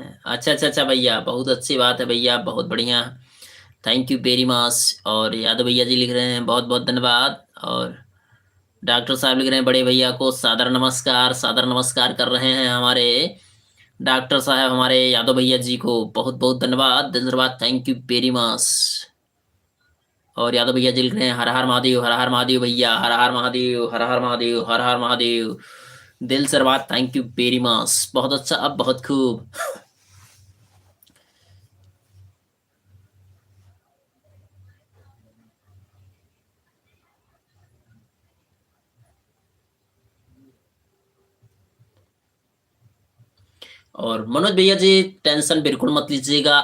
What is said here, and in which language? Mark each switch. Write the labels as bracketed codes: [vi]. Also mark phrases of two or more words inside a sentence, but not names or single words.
[hi] अच्छा अच्छा अच्छा भैया, बहुत अच्छी बात है भैया, बहुत बढ़िया, [en] thank you very much. [hi] और यादव भैया जी लिख रहे हैं बहुत बहुत धन्यवाद। और डॉक्टर साहब लिख रहे हैं बड़े भैया को सादर नमस्कार, सादर नमस्कार कर रहे हैं हमारे डॉक्टर साहब, हमारे यादव भैया जी को बहुत बहुत धन्यवाद, धन्यवाद, [en] thank you very much. [hi] और यादव भैया जी लिख रहे हैं हर हर महादेव, हर हर महादेव भैया, हर हर महादेव, हर हर महादेव, हर हर महादेव। दिल से बात, [en] thank you very much, [hi] बहुत अच्छा, अब बहुत खूब। और मनोज भैया जी, टेंशन बिल्कुल मत लीजिएगा।